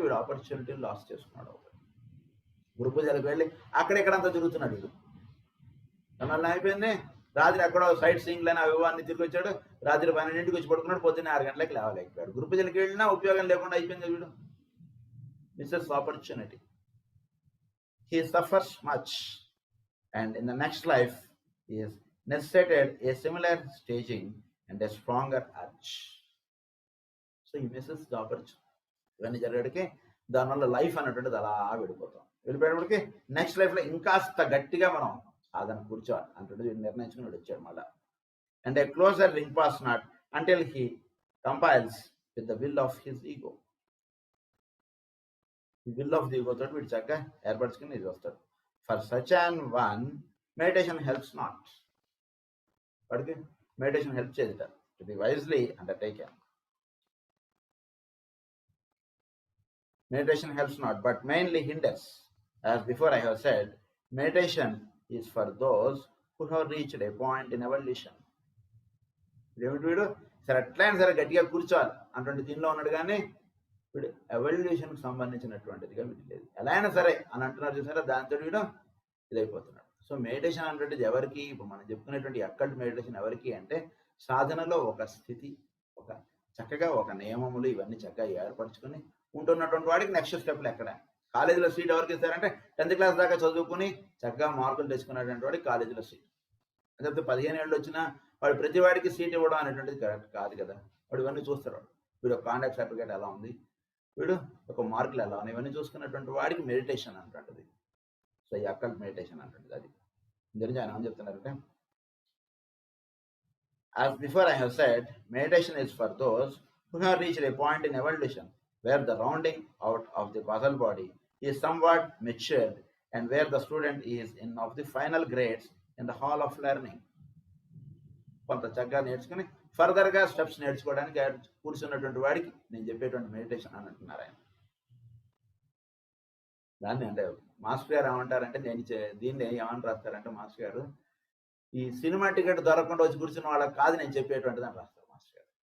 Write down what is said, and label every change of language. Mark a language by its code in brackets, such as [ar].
[te] వీడు ఆపర్చునిటీని లాస్ చేసుకున్నాడు. గురు పూజలకు వెళ్ళి అక్కడెక్కడంతా తిరుగుతున్నాడు వీడు. దానివల్ల అయిపోయింది. రాత్రి ఎక్కడో సైట్ సీయింగ్లని అవివాన్ని తిరిగి వచ్చాడు. రాత్రి 12ంటికి వచ్చి పడుకున్నాడు. పొద్దున్న 6 గంటలకు లేవలేకపోయాడు. గురు పూజలకు వెళ్ళినా ఉపయోగం లేకుండా అయిపోయింది వీడు. [en] Misses opportunity. He suffers much, and in the next life he is necessitated a similar staging and a stronger urge. So he misses the opportunity. [te] ఇవన్నీ జరిగేటికి దానివల్ల లైఫ్ అనేటువంటిది అలా వెళ్ళిపోయేటప్పటికి నెక్స్ట్ లైఫ్లో ఇంకాస్త గట్టిగా మనం సాధన కూర్చోవాలి అంటే నిర్ణయించుకుని వచ్చాడు మళ్ళా. [en] And a closer ring pass not until he complies with the will of his ego. [te] ఈ విల్ ఆఫ్ ది ఈగో తోటి వీడు చక్కగా ఏర్పరచుకుని ఇది వస్తాడు. [en] For such an one meditation helps not. [te] వాడికి మెడిటేషన్ హెల్ప్ చేయదు [en] To be wisely undertaken. Meditation helps not, but mainly hinders. As before I have said, meditation is for those who have reached a point in evolution. [te] వీడు సరే ఎట్లయినా సరే గట్టిగా కూర్చోవాలి అటువంటి దీనిలో ఉన్నాడు, కానీ వీడు ఎవల్యూషన్కి సంబంధించినటువంటిదిగా వీడు లేదు. ఎలా అయినా సరే అని అంటున్నారు చూసారా, దాంతో వీడు ఇదైపోతున్నాడు. సో మెడిటేషన్ అనేటువంటిది ఎవరికి? ఇప్పుడు మనం చెప్పుకునేటువంటి అక్కల్ట్ మెడిటేషన్ ఎవరికి అంటే సాధనలో ఒక స్థితి, ఒక చక్కగా ఒక నియమములు ఇవన్నీ చక్కగా ఏర్పరచుకొని ఉంటున్నటువంటి వాడికి నెక్స్ట్ స్టెప్లు ఎక్కడ? కాలేజీలో సీట్ ఎవరికి ఇస్తారంటే 10th క్లాస్ దాకా చదువుకుని చక్కగా మార్కులు తెచ్చుకున్నటువంటి వాడికి కాలేజీలో సీట్. లేకపోతే 15 ఏళ్ళు వచ్చినా వాడు ప్రతి వాడికి సీట్ ఇవ్వడం అనేటువంటిది కరెక్ట్ కాదు కదా. వాడు ఇవన్నీ చూస్తాడు. వీడు కాంటాక్ట్ సర్టిఫికేట్ ఎలా ఉంది, వీడు ఒక మార్కులు ఎలా ఉన్నాయి, ఇవన్నీ చూసుకున్నటువంటి వాడికి మెడిటేషన్ అంటుంటుంది. సో ఈ అక్కల్ట్ మెడిటేషన్ అంటుంది అది. గురించి ఆయన ఏమని చెప్తున్నారంటే, [en] as before I have said, meditation is for those who have reached a point in evolution where the rounding out of the puzzle body is somewhat matured and where the student is in of the final grades in the hall of learning. [te] కొంత చక్కగా నేర్చుకుని ఫర్దర్గా steps నేర్చుకోవడానికి కూర్చున్నటువంటి వాడికి నేను చెప్పేటువంటి meditation అని అంటున్నారు ఆయన. దాన్ని అంటే మాస్టర్ గారు ఏమంటారంటే, నేను దీన్ని ఏమని రాస్తారంటే మాస్టర్ గారు, ఈ సినిమా టికెట్ దొరకకుండా వచ్చి కూర్చున్న వాళ్ళకి కాదు నేను చెప్పేటువంటిది అని రాస్తారు మాస్టర్ గారు.